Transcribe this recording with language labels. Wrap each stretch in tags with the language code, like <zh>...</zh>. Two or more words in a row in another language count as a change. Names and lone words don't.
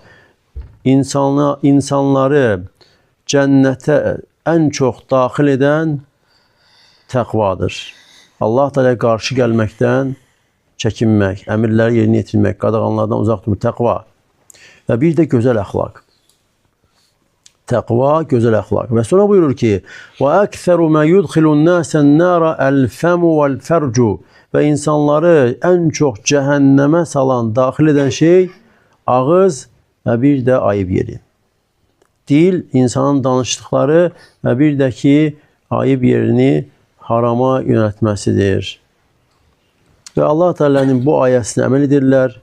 <az>İnsanları cənnətə ən çox daxil edən təqvadır. Allah Teala qarşı gəlməkdən çəkinmək, əmirləri yerinə yetirmək, qadağanlardan uzaq durmaq, təqva. Və bir də gözəl əxlaq. Təqva, gözəl əxlaq. Və sonra buyurur ki,</az> <ar>وَأَكْثَرُ مَا يُدْخِلُ النَّاسَ النَّارَ الْفَمُ وَالْفَرْجُ</ar> <az>Və insanları ən çox cəhənnəmə salan, daxil edən şey ağız və bir də ayıb yeri. Dil, insanın danışdıqları və bir də ki, ayıb yerini harama yönəltməsidir. Və Allah Teala'nın bu ayəsinə əməl edirlər.</az>